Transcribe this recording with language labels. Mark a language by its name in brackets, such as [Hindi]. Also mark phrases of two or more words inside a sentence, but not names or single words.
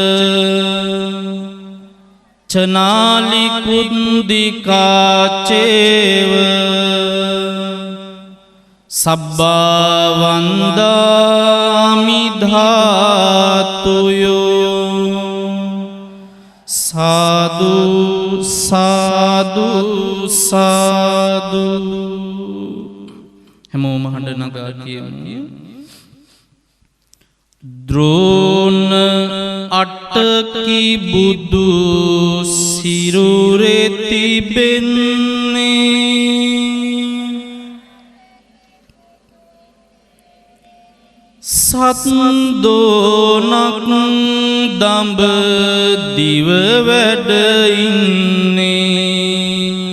[Pali] චනාලි කුන්දිකාචේව සබ්බා වන්දාමි ධාතුයෝ සාදු සාදු සාදු. [Sinhala] හැමෝම හඬ නගා කියමු. ද්‍රෝණ අට්ටකි බුදු සිරුරේ තිබෙන්නේ සත්දෝනක් දඹ දිව වැඩ ඉන්නේ